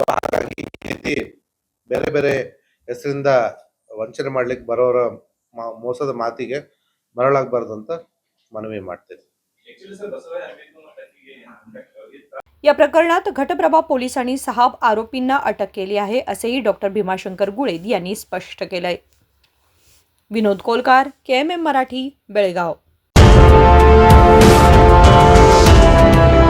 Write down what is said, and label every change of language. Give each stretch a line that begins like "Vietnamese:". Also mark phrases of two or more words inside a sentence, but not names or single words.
Kannada: ಹಾಗಾಗಿ ಈ ರೀತಿ ಬೇರೆ ಬೇರೆ ಹೆಸರಿಂದ ವಂಚನೆ ಮಾಡ್ಲಿಕ್ಕೆ ಬರೋರ ಮೋಸದ ಮಾತಿಗೆ ಮರಳಾಗಬಾರ್ದು ಅಂತ ಮನವಿ ಮಾಡ್ತೇವೆ.
Marathi: या प्रकरणात घटप्रभा पोलिसांनी 6 आरोपींना अटक केली आहे असेही डॉक्टर भीमाशंकर गुळेद यांनी स्पष्ट केलंय. विनोद कोलकार, KMM मराठी, बेळगाव.